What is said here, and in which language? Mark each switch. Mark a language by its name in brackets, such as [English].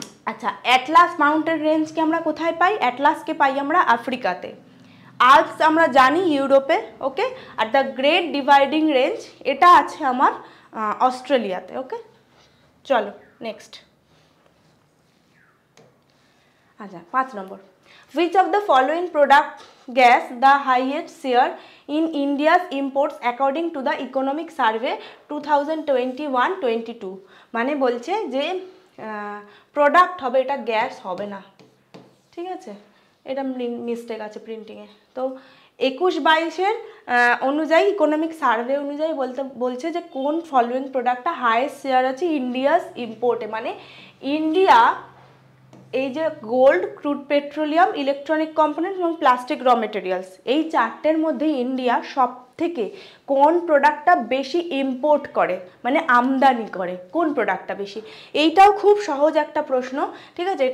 [Bangla] আচ্ছা, Atlas mountain রেঞ্জকে আমরা কোথায় পাই? অ্যাটলাসকে পাই আমরা আফ্রিকাতে, আল্পস আমরা জানি ইউরোপে, ওকে, are the great dividing range এটা আছে আমার অস্ট্রেলিয়াতে। ওকে, চলো নেক্সট। আচ্ছা, 5 নম্বর, [English] which of the following product gas the highest share in India's imports according to the economic survey 2021-22? [Bangla] মানে বলছে যে প্রোডাক্ট হবে, এটা গ্যাস হবে না, ঠিক আছে, এটা মিস্টেক আছে প্রিন্টিংয়ে। তো 21-22-এর অনুযায়ী ইকোনমিক সার্ভে অনুযায়ী বলছে যে কোন ফলোয়িং প্রোডাক্টটা হাইয়েস্ট শেয়ার আছে ইন্ডিয়াস ইম্পোর্টে, মানে ইন্ডিয়া এই যে gold, crude petroleum, electronic component এবং প্লাস্টিক র মেটেরিয়ালস, এই চারটের মধ্যে ইন্ডিয়া সব থেকে কোন প্রোডাক্টটা বেশি ইম্পোর্ট করে, মানে আমদানি করে, কোন প্রোডাক্টটা বেশি, এইটাও খুব সহজ একটা প্রশ্ন, ঠিক আছে।